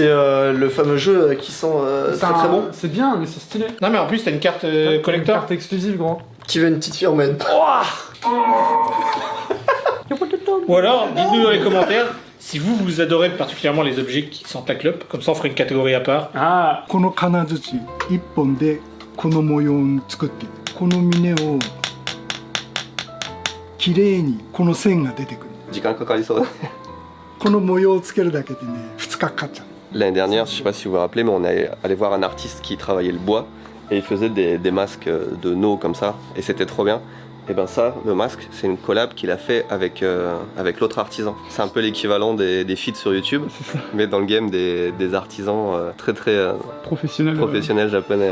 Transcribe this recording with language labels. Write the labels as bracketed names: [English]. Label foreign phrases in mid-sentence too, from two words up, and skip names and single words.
[French] C'est le fameux jeu qui sent très bon. C'est bien, mais c'est stylé. Non, mais en plus, t'as une carte collector. Une carte exclusive, gros. Qui veut une petite firmette. Ou alors, dites-nous dans les commentaires si vous adorez particulièrement les objets qui sentent la clope. Comme ça, on ferait une catégorie à part. Ah. [Japanese] この金槌1本でこの模様を作ってこの峰をきれいにこの線が出てくる。時間かかりそうだ。この模様をつけるだけでね2日かかっちゃう。 [French] L'année dernière, je sais pas si vous vous rappelez, mais on est allé voir un artiste qui travaillait le bois et il faisait des masques de Noh comme ça et c'était trop bien. Et ben ça, le masque, c'est une collab qu'il a fait avec l'autre artisan. C'est un peu l'équivalent des feats sur YouTube, mais dans le game des artisans très professionnels japonais.